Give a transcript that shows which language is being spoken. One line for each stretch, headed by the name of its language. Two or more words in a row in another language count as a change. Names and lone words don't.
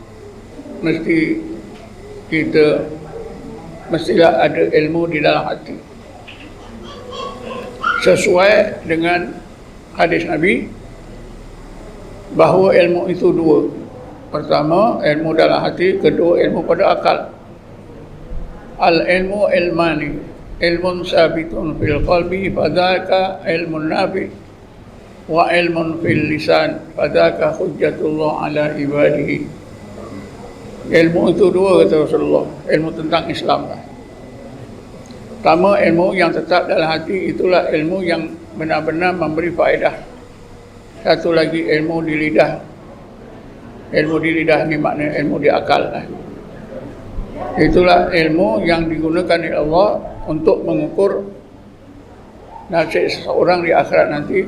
Malay: Mestilah ada ilmu di dalam hati. Sesuai dengan hadis Nabi bahawa ilmu itu dua. Pertama, ilmu dalam hati. Kedua, ilmu pada akal.
Arabic: العلم علمان، علم ثابت في القلب فذاك العلم النافع، وعلم في اللسان فذاك حجة الله على عباده.
Malay: Ilmu itu dua, kata Rasulullah. Ilmu tentang Islam. Pertama, ilmu yang tetap dalam hati, itulah ilmu yang benar-benar memberi faedah. Satu lagi, ilmu di lidah. Ilmu di lidah ni maknanya ilmu di akal. Itulah ilmu yang digunakan oleh Allah untuk mengukur nasib seseorang di akhirat nanti.